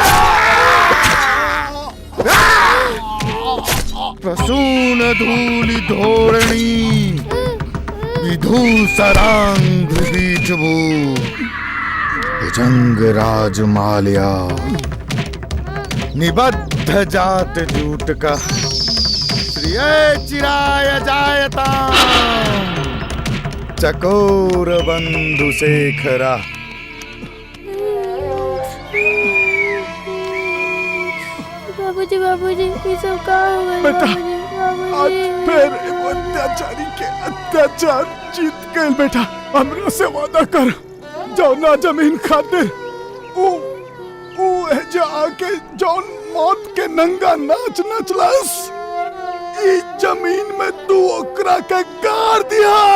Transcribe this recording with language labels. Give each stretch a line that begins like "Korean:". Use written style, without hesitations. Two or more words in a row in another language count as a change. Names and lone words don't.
Sanskrit: प्रसून धूलि धोरणी विधूसरांग बीजभू भुजंग राजमाल्या निबद्ध जात जूट का श्रिय चिराय जायता चकोर बंधु शेखरा।
Bhojpuri: बाबूजी बाबूजी ये सब का हो गया बेटा, बाबूजी आज बाबूजी। फिर एगो अत्याचारी के अत्याचार जीत गए। बेटा हमरा से वादा कर, जौना जमीन खातिर ऊ एजा आके जौन मौत के नंगा नाच नचलस, ई जमीन में तू ओकरा के गाड़ दिया।